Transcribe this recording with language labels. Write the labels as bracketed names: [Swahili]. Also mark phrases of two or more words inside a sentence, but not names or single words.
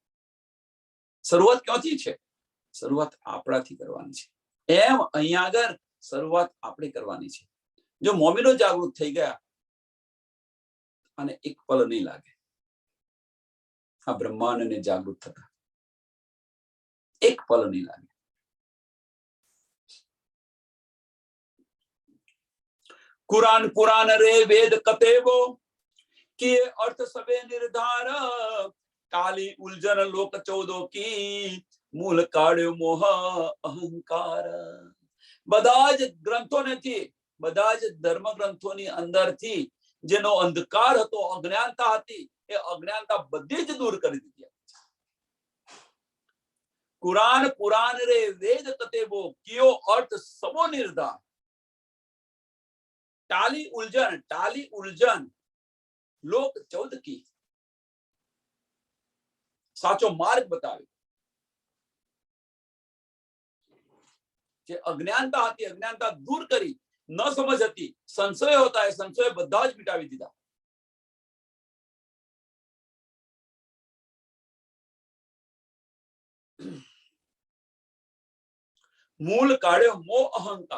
[Gujarati] શરૂઆત ક્યાંથી છે? શરૂઆત આપણાથી કરવાની છે. એમ અહીંયા આગળ શરૂઆત આપણે કરવાની છે. જો મોમીનો જાગૃત થઈ ગયા અને એક પલ નહીં લાગે, આ બ્રહ્માંડને જાગૃત થતા એક પલ નહીં લાગે. [Hindi] कुरान पुराण रे वेद कतेवो किए अर्थ सबे निर्धार काली उलझन लोक चौदो की मूल काढ़्यो मोह अहंकार. [Gujarati] બધા જ ગ્રંથોનેથી બધા જ ધર્મ ગ્રંથોની અંદરથી જેનો અંધકાર હતો, અજ્ઞાનતા હતી, એ અજ્ઞાનતા બધી જ દૂર કરી દીધી. [Hindi] कुरान पुराण रे वेद कतेबो कियो अर्थ सबो निर्धार. टाली उलझन लोक चौद की साचो मार्ग बतावे. [Gujarati] જે અજ્ઞાનતા હતી, અજ્ઞાનતા દૂર કરી, ન સમજ હતી, સંશય હોતા એ સંશય બધા જ મિટાવી દીધા. [Hindi] मूल काढ्यो मोह अहंकार.